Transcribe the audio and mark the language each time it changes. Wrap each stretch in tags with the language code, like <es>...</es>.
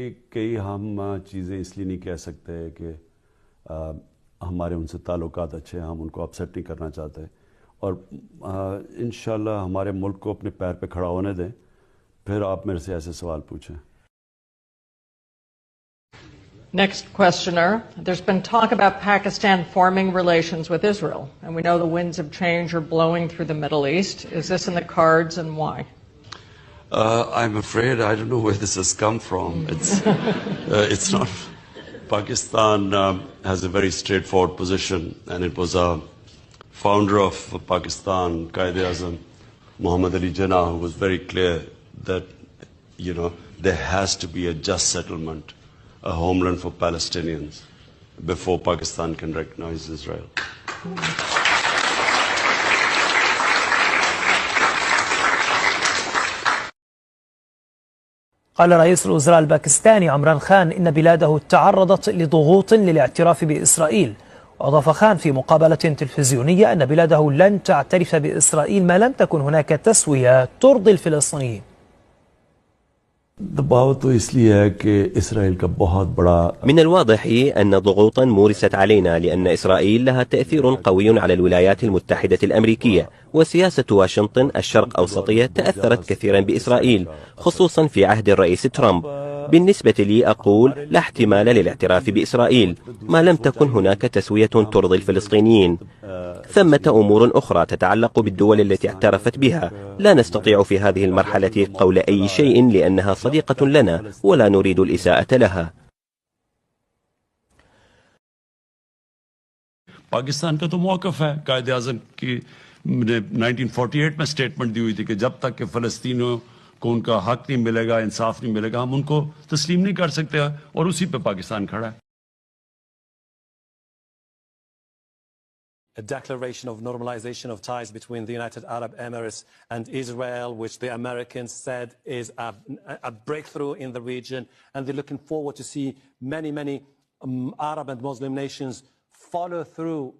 <ur>کئی ہم چیزیں اس لیے نہیں کہہ سکتے کہ ہمارے ان سے تعلقات اچھے ہیں، ہم ان کو اپسیٹ نہیں کرنا چاہتے، اور انشاءاللہ ہمارے ملک کو اپنے پیر پہ کھڑا ہونے دیں، پھر آپ میرے سے ایسے سوال پوچھیں.</ur> <en>Next questioner. There's been talk about Pakistan forming relations with Israel, and we know the winds of change are blowing through the Middle East. Is this in the cards, and why? I'm afraid I don't know where this has come from. It's not. Pakistan has a very straightforward position, and it was a founder of Pakistan, Qaid-e-Azam Muhammad Ali Jinnah, who was very clear that, there has to be a just settlement, a homeland for Palestinians, before Pakistan can recognize Israel.</en> <ar>قال رئيس الوزراء الباكستاني عمران خان إن بلاده تعرضت لضغوط للاعتراف بإسرائيل. وأضاف خان في مقابلة تلفزيونية أن بلاده لن تعترف بإسرائيل ما لم تكن هناك تسوية ترضي الفلسطينيين.</ar> <ur>دباؤ تو اس لیے ہے کہ اسرائیل کا بہت بڑا.</ur> <ar>من الواضح أن ضغوطا مورست علينا لأن إسرائيل لها تأثير قوي على الولايات المتحدة الأمريكية، وسياسة واشنطن الشرق أوسطية تأثرت كثيرا بإسرائيل، خصوصا في عهد الرئيس ترامب. بالنسبة لي أقول لا احتمال للاعتراف بإسرائيل ما لم تكن هناك تسوية ترضي الفلسطينيين. ثمة أمور أخرى تتعلق بالدول التي اعترفت بها. لا نستطيع في هذه المرحلة قول أي شيء لأنها صديقة لنا ولا نريد الإساءة لها.</ar> <ur>پاکستان کا تو موقف ہے، قائد اعظم کی 1948 میں سٹیٹمنٹ دی ہوئی تھی کہ جب تک کہ فلسطینیوں کو ان کا حق نہیں ملے گا، انصاف نہیں ملے گا، ہم ان کو تسلیم نہیں کر سکتے، اور اسی پہ پاکستان کھڑا ہے.</ur> <en>A declaration of normalization of ties between the United Arab Emirates and Israel, which the Americans said is a breakthrough in the region, and they're looking forward to see many Arab and Muslim nations follow through.</en>